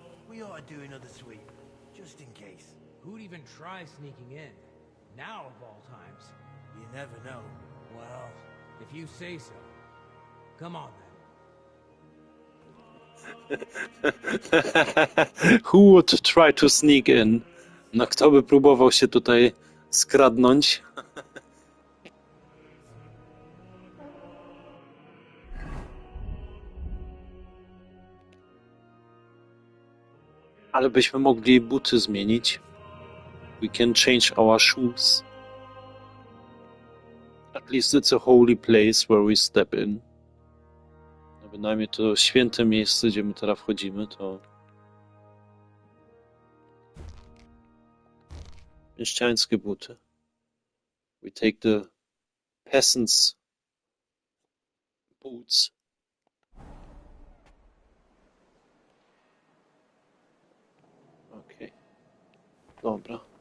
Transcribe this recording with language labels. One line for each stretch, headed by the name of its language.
English: We ought to do another sweep, just in case. Who'd even try sneaking in? Now of all times. You never know. Well, if you say so. Come on then. Who would try to sneak in?
Polish: No kto by próbował się tutaj skradnąć? Ale byśmy mogli buty zmienić.
English: We can change our shoes. At least it's a holy place where we step in.
Polish: No bynajmniej to święte miejsce, gdzie my teraz wchodzimy, to mieszczańskie buty.
English: We take the peasants' boots.
Polish: Okej. Dobra.